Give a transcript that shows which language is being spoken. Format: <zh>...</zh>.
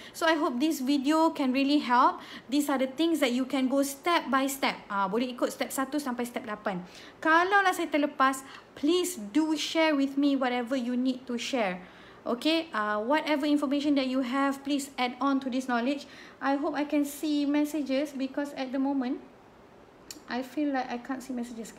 <en>So, I hope this video can really help. These are the things that you can go step by step.</en> <ms>Boleh ikut step 1 sampai step 8. Kalau lah saya terlepas,</ms> <en>please do share with me whatever you need to share. Okay, whatever information that you have, please add on to this knowledge. I hope I can see messages, because at the moment, I feel like I can't see messages.</en>